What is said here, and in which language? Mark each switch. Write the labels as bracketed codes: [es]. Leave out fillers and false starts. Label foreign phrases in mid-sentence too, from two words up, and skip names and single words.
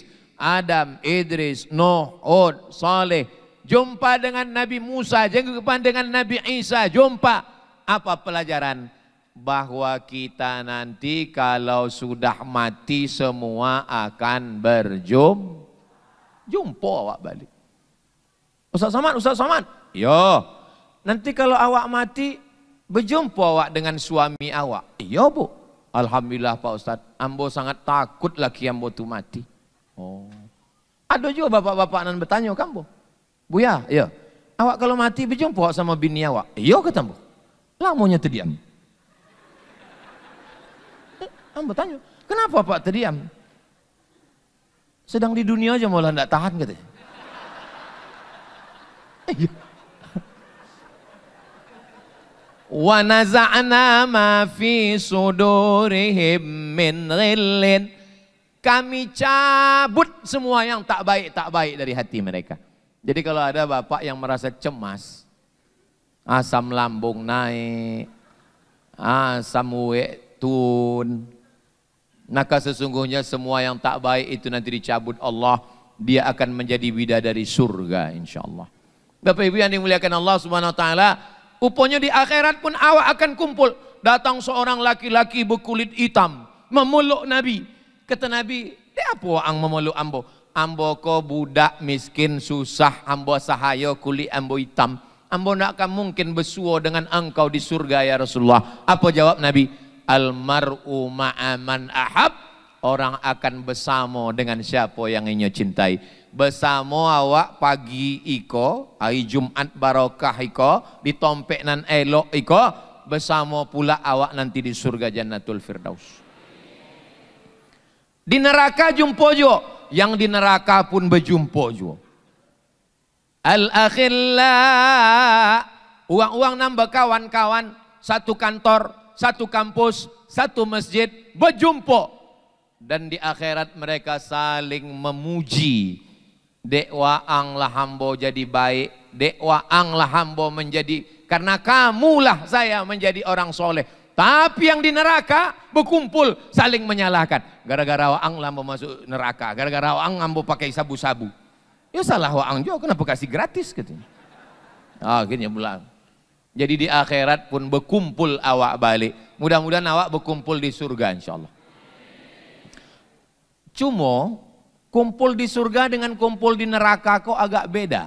[id] Adam, Idris, Nuh, Hud, Saleh. Jumpa dengan Nabi Musa, jumpa dengan Nabi Isa, jumpa. Apa pelajaran? Bahwa kita nanti kalau sudah mati semua akan jumpa awak balik. Ustaz Somad. Yo. Nanti kalau awak mati berjumpa awak dengan suami awak. Iya bu. [min] Alhamdulillah Pak Ustaz. Ambo sangat takut laki ambo tu mati. Oh. Ada juga bapak-bapak nan bertanya kambo. [id] Buya, ya. Awak kalau mati berjumpa sama bini awak. Iya kata ambo. Lamanya terdiam. Ambo tanya, kenapa Pak terdiam? Sedang di dunia aja malah tidak tahan katanya. [ar] Wa naza'na ma fi sudurihim min ghillin. [id] Kami cabut semua yang tak baik dari hati mereka. Jadi kalau ada bapak yang merasa cemas, asam lambung naik, asam tun, maka sesungguhnya semua yang tak baik itu nanti dicabut Allah, dia akan menjadi bidadari surga insyaallah. Bapak Ibu yang dimuliakan Allah [ar] Subhanahu wa taala, [id] upanya di akhirat pun awak akan kumpul. Datang seorang laki-laki berkulit hitam memeluk Nabi. [min] Kata Nabi, apa ang memeluk ambo? Ambo ko budak miskin susah, ambo sahaya kulit ambo hitam. [id] Ambo nak akan mungkin bersua dengan engkau di surga ya Rasulullah. Apa jawab Nabi? [ar] Almar'u ma'aman ahab. [id] Orang akan bersama dengan siapa yang ia cintai. [min] Bersama awak pagi iko, hari Jumat barokah iko, ditompek nan elok iko, bersama pula awak nanti di surga Jannatul Firdaus. [id] Di neraka jumpa juga, yang di neraka pun berjumpa juga. Al-akhilla, uang-uang nambah kawan-kawan, satu kantor, satu kampus, satu masjid, berjumpa. Dan di akhirat mereka saling memuji. [min] Dek waang lah hambo jadi baik, dek waang lah hambo menjadi, [id] karena kamulah saya menjadi orang soleh. Tapi yang di neraka berkumpul saling menyalahkan. [min] Gara-gara waang lah masuk neraka, gara-gara waang ambo pakai sabu-sabu. [id] Ya salah waang juga, kenapa kasih gratis katanya. Akhirnya pulang. Jadi di akhirat pun berkumpul awak balik. Mudah-mudahan awak berkumpul di surga insyaallah. Cuma kumpul di surga dengan kumpul di neraka kok agak beda.